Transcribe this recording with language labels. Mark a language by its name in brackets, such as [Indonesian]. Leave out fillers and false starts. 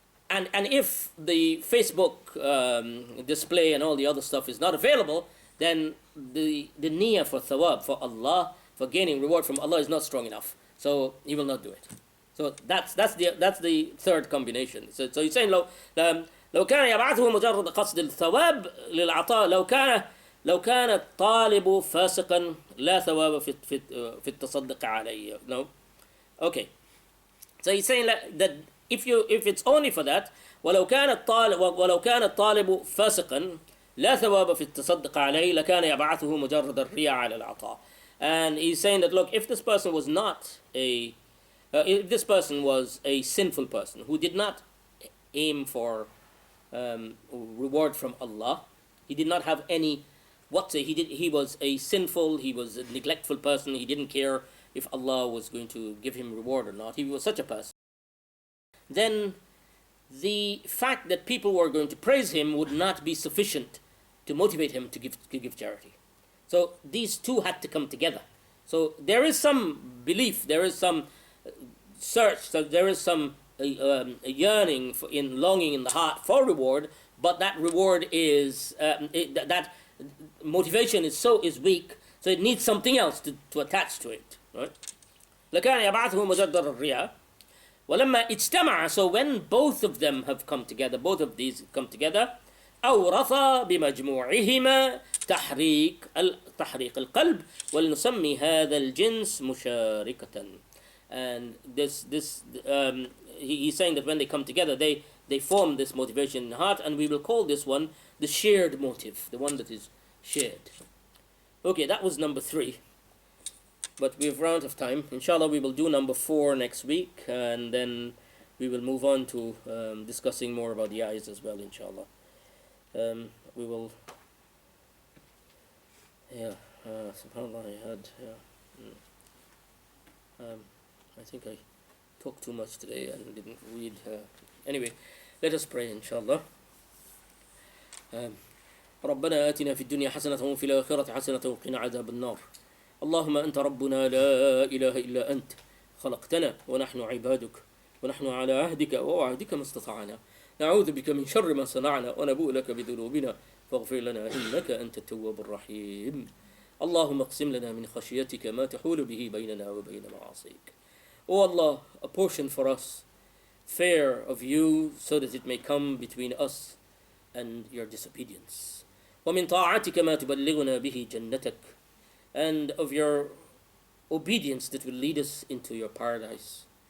[English] and if the Facebook display and all the other stuff is not available, then the niyyah for thawab, for Allah, for gaining reward from Allah is not strong enough. So he will not do it. So that's the third combination. So he's saying [Arabic] لو كان يبعثه مجرد قصد الثواب للعطاء لو كان الطالب فاسقا لا ثواب في التصدق عليه. [English] No? Okay. So he's saying that if it's only for that [Arabic] ولو كان الطالب فاسقا لا ثواب في التصدق عليه لكان يبعثه مجرد الرياء على العطاء. [English] And he's saying that, look, if this person was if this person was a sinful person who did not aim for reward from Allah, he did not have any he was a sinful, he was a neglectful person, he didn't care if Allah was going to give him reward or not, he was such a person, then the fact that people were going to praise him would not be sufficient to motivate him to give charity. So these two had to come together. So there is some belief, there is some search, so there is some yearning, longing in the heart for reward, but that reward is, that motivation is weak, so it needs something else to attach to it. Right? [Arabic] لكان يبعثه مجرد الرياء ولما اجتمع, [English] so when both of them have come together, [Arabic] both of these come together, أورث بمجموعهما تحريك القلب ولنسمي هذا الجنس مشاركة. [English] And he's saying that when they come together, they form this motivation in the heart, and we will call this one the shared motive, the one that is shared. Okay, that was number 3. But we've run out of time. Inshallah, we will do number 4 next week, and then we will move on to discussing more about the ayahs as well, inshallah. We will... subhanAllah, I think I talked too much today and didn't read. Anyway, let us pray, inshallah. [Arabic] ربنا آتنا في الدنيا حسنة وفي الآخرة حسنة وقنا عذاب النار. اللهم أنت ربنا لا إله إلا أنت خلقتنا ونحن عبادك ونحن على عهدك ووعدك ما استطعنا نعوذ بك من شر ما صنعنا ونبوء لك بذنوبنا فاغفر لنا إنك أنت التواب الرحيم. اللهم اقسم لنا من خشيتك ما تحول به بيننا وبين معاصيك. [English] O Allah, apportion for us fear of you so that it may come between us and your disobedience. [Arabic] ومن طاعتك ما تبلغنا به جنتك, [English] and of your obedience that will lead us into your paradise.